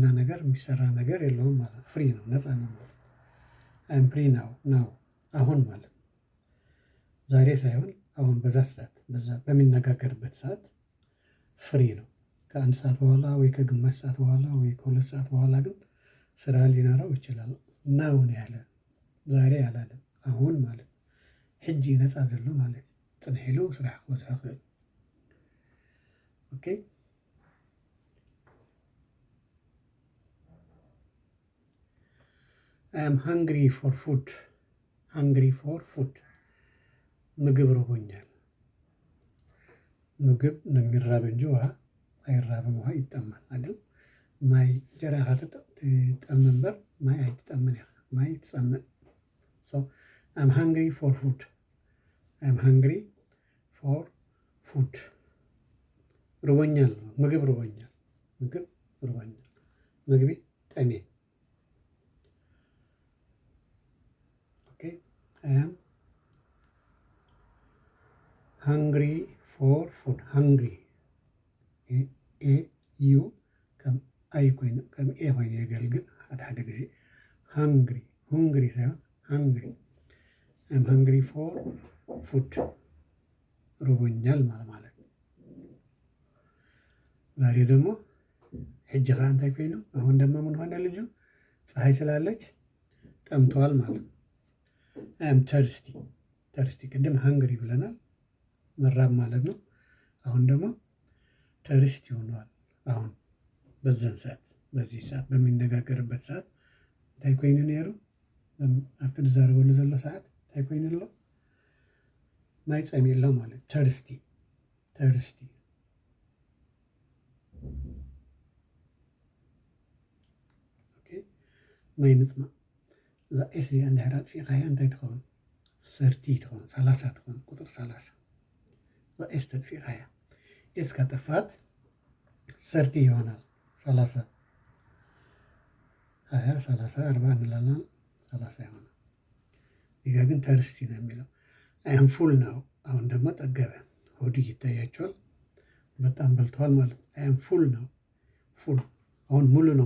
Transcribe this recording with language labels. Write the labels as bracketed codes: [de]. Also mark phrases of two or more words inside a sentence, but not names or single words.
[am] ነገር የሚሰራ ነገር የለውም ማለት ነው። ፍሪ ነው፣ ነፃ ነው ማለት ነው። [en] I'm free [am] ነው አሁን ማለት ነው። ዛሬ ሳይሆን አሁን በዛ ሰዓት በዛ በሚነጋገርበት ሰዓት ፍሪ ነው። ከአንድ ሰዓት በኋላ ወይ ከግማሽ ሰዓት በኋላ ወይ ከሁለት ሰዓት በኋላ ግን ስራ ሊኖረው ይችላል። ናው ነው ያለ ዛሬ ያላለ አሁን ማለት [ti] ሕጂ ነፃ ዘሎ ማለት ፅንሒሉ ስራሕ ክበዝሖ ይኽእል። [am] ኦኬ [en] I am hungry for food [am] ምግብ ርቦኛል። ምግብ ነው የሚራብ እንጂ ውሃ አይራብም። ውሃ ይጠማል አይደል? [ti] ማይ ጀራኻ ትጠም እምበር ማይ አይትጠምን ኢኻ ማይ ትፀምእ። [en] so I'm hungry for food [am] ርቦኛል ምግብ ርቦኛል [ti] ምግቢ ጠሜ። ኦኬ [en] I am hungry for food hungry [ti] ዩ ከም ኣይ ኮይኑ ከም ኤ ኮይኑ የገልግል ሓደ ግዜ [am] ሁንግሪ ሳይሆን ሃንግሪ [en] I'm hungry for food [am] ርቦኛል ማለት ነው። ዛሬ ደግሞ [ti] ሕጂ ከዓ እንታይ ኮይኑ [am] አሁን ደግሞ ምን ሆነ ልጁ ፀሐይ ስላለች ጠምቷል ማለት ነው። [en] I'm thirsty [am] ቅድም ሃንግሪ ብለናል መራብ ማለት ነው። አሁን ደግሞ ተርስቲ ሆኗል። አሁን በዚህ ሰዓት በሚነጋገርበት ሰዓት [ti] እንታይ ኮይኑ ነይሩ ኣብቲ ዝዛረበሉ ዘሎ ሰዓት እንታይ ኮይኑ ኣሎ ማይ ፀምኢ ኣሎ ማለት [am] ተርስቲ [ti] ማይ ምፅማቅ እዛ ኤስ እዚኣ እንድሕር ኣጥፊእኻያ እንታይ ትኸውን ሰርቲ ትኸውን 30 ትኸውን ቁጥር 30 እዛ ኤስ ተጥፊእኻያ ኤስ [am] ካጠፋት ሰርቲ ይሆናል 30 20 30 40 እንላለን 30 ይሆናል። [ti] እዚጋ [am] ግን ተርስቲ ነው የሚለው [en] I'm full [am] ነው። አሁን ደግሞ ጠገበ ሆዱ ይታያቸዋል። በጣም በልተዋል ማለት ነው። [en] I'm full [am] ነው። ፉል አሁን ሙሉ ነው